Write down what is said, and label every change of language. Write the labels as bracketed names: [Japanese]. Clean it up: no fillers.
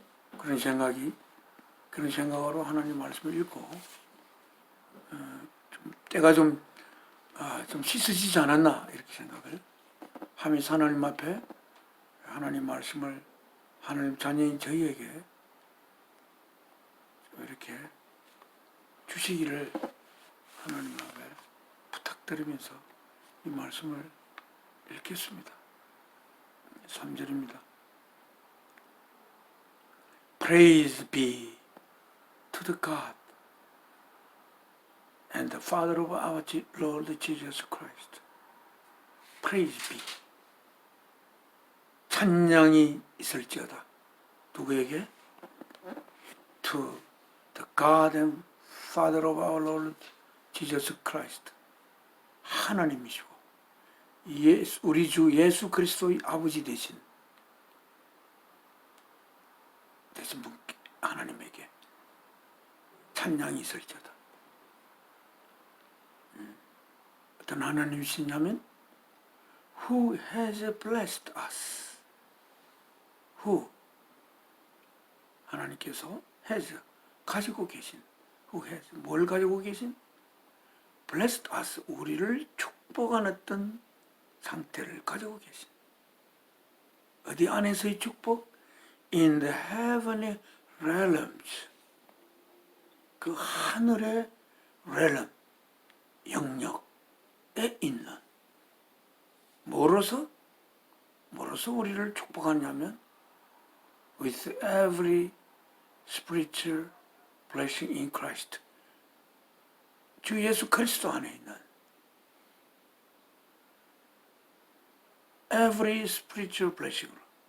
[Korean] 그런 생각으로 하나님 말씀을 읽고 때가 좀 씻어지지 않았나 이렇게 생각을 하면서 하나님 앞에 하나님 말씀을 하나님 자녀인 저희에게 이렇게 주시기를 하나님 앞에 부탁드리면서 이 말씀을 읽겠습니다. 3절입니다. [English] Praise be to the God and the Father of our Lord Jesus Christ. Praise be. [Korean] 찬양이 있을지어다. 누구에게? [English] To the God and Father of our Lord Jesus Christ. [Korean] 하나님이시고 우리 주 예수 그리스도의 아버지 되신 분 하나님에게 찬양이 있을지어다. 어떤 하나님이시냐면 [English] Who has blessed us? Who? [Korean] 하나님께서 has 가지고 계신 [English] Who has [Korean] 뭘 가지고 계신? [English] Blessed us [Korean] 우리를 축복한 어떤 상태를 가지고 계신 어디 안에서의 축복? [English] In the heavenly realms [Korean] 그 하늘의 [English] realm [Korean] 영역에 있는 뭐로서 우리를 축복하냐면 [English] with every spiritual blessing in Christ [Korean] 주 예수 그리스도 안에 있는 [English] every spiritual blessing으로